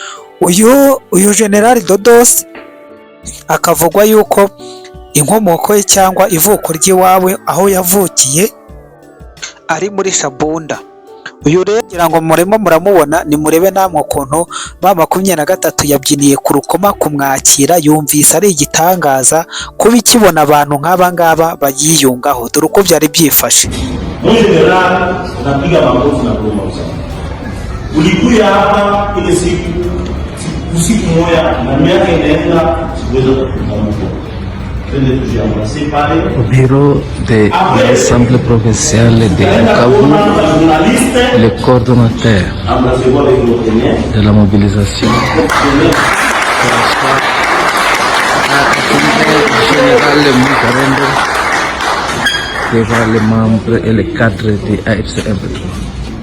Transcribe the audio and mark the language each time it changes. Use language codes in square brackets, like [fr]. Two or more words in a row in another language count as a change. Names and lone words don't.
[rw] Uyu General Dodos akavugwa yuko inkomoko ye cyangwa ivuko ry'iwawe aho yavukiye ari muri Shabunda. Uyu rero ngira ngo muremo muramubona, ni murebe namwe ukuntu mama 23 yabyiniye ku rukoma kumwakira. Yumvise ari igitangaza kuba ikibona abantu nk'aba ngaba bayiyungaho. Dore uko byari byifashe. [fr] Mon general [sw] napiga makofi na promotion. Ulikuja hapa ile siku moja na miaka inaenda siweza kukumbuka. [fr] Au bureau de l'Assemblée provinciale de Bukavu, le coordonnateur de la mobilisation général Moukarendo devant les membres et les cadres de AFC M23.